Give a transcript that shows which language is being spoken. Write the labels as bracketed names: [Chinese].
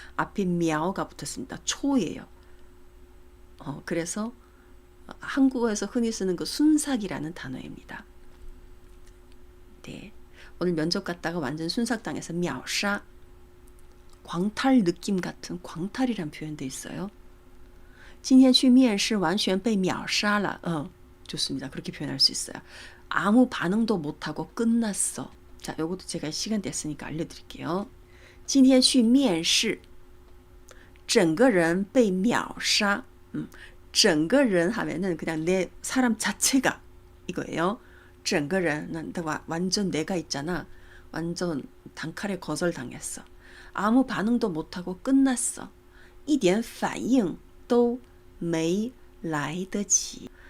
[Korean] 앞에 미아오가 붙었습니다. 초예요. 그래서 한국어에서 흔히 쓰는 그 순삭이라는 단어입니다. 네. 오늘 면접 갔다가 완전 순삭당해서 미아오샤. 광탈 느낌 같은 광탈이란 표현도 있어요. [Chinese] 今天去面试完全被秒杀了. [Korean] 좋습니다. 그렇게 표현할 수 있어요. 아무 반응도 못하고 끝났어. 자, 요것도 제가 시간 됐으니까 알려드릴게요. [Chinese] 今天去面试整个人被秒杀. [Korean] 整个人 하면은 그냥 내 사람 자체가 이거예요. 整个人난 완전 내가 있잖아. 완전 단칼에 거절당했어. 아무 반응도 못하고 끝났어. [Chinese] 一点反应都没来得及.